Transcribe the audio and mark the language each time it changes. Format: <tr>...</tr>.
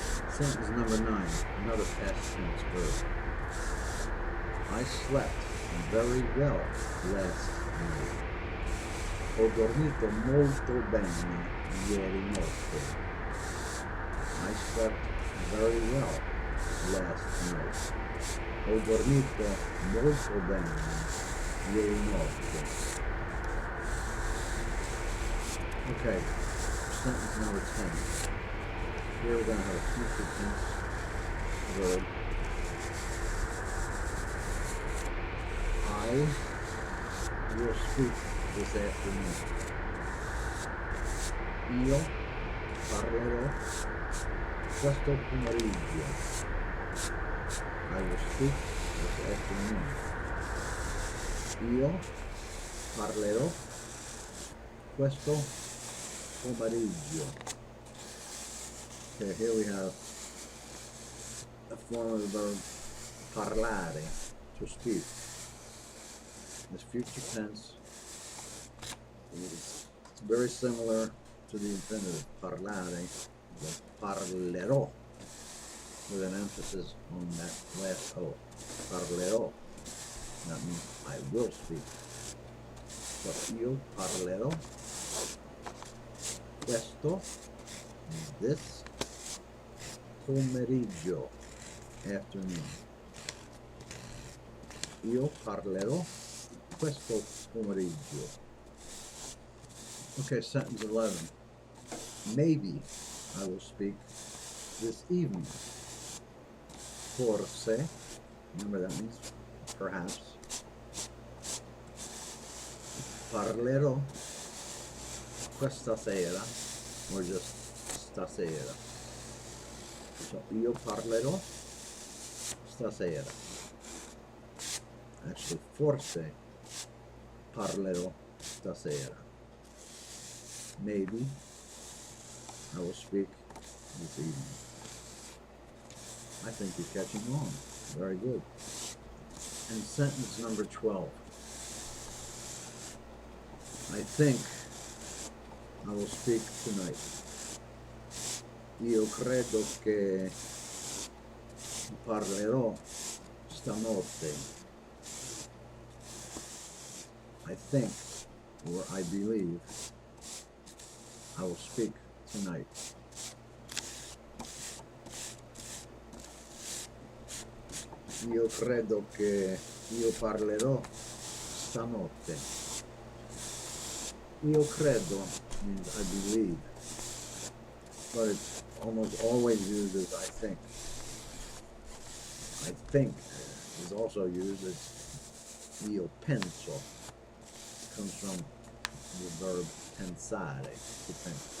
<en>Sentence number 9, another past tense verb. I slept very well last night.</en> <it>Ho dormito molto bene ieri notte.</it> <en>I slept very well last night.</en> <it>Ho dormito molto bene ieri notte.</it> <en>Okay, sentence number 10. Here we're going to have a future tense verb. I will speak this afternoon.</en> <it>Io parlerò questo pomeriggio.</it> <en>I will speak this afternoon.</en> <it>Io parlerò questo pomeriggio.</it> <en>Okay, here we have a form of the verb parlare, to speak. This future tense is very similar to the infinitive parlare, but parlerò, with an emphasis on that last O. Parlerò. That means I will speak. So</en> <it>io parlerò questo,</it> <en>this pomeriggio, afternoon.</en> <it>Io parlerò questo pomeriggio.</it> <en>Okay, sentence 11. Maybe I will speak this evening. Forse. Remember that means perhaps.</en> <it>Parlerò questa sera,</it> <en>or just</en> <it>stasera. So io parlerò stasera. Actually, forse parlerò stasera.</it> <en>Maybe I will speak this evening. I think you're catching on. Very good. And sentence number 12. I think I will speak tonight.</en> <it>Io credo che parlerò stanotte.</it> <en>I think, or I believe, I will speak tonight.</en> <it>Io credo che io parlerò stanotte. Io credo</it> <en>means I believe, but it's almost always used as I think. I think is also used as</en> <it>io penso.</it> <en>Comes from the verb pensare, to think.</en>